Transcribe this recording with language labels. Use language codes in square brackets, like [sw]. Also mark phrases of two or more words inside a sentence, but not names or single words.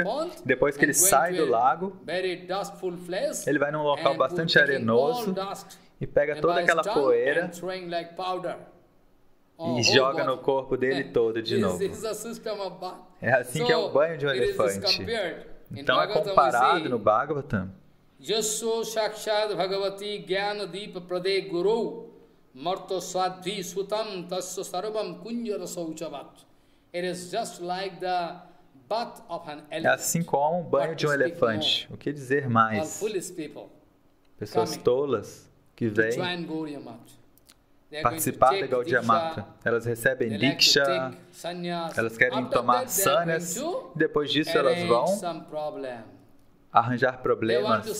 [pt] Depois que ele sai do lago, ele vai num local bastante arenoso e pega toda aquela poeira e joga no corpo dele todo de novo. É assim que é o banho de um elefante. Então é comparado no Bhagavatam. [sa] Yasso Shakshad Bhagavati Gyana Deepa Prade Guru Marto Swadhi Sutam Tasya Sarvam Kunjara Sauchavat. [en] It is just like the butt of an elephant. [pt] É assim como o banho de um elefante. O que dizer mais? Pessoas tolas que vêm participar da Gaudiya Mata. Elas recebem Diksha, elas querem tomar sannyas, depois disso elas vão arranjar problemas.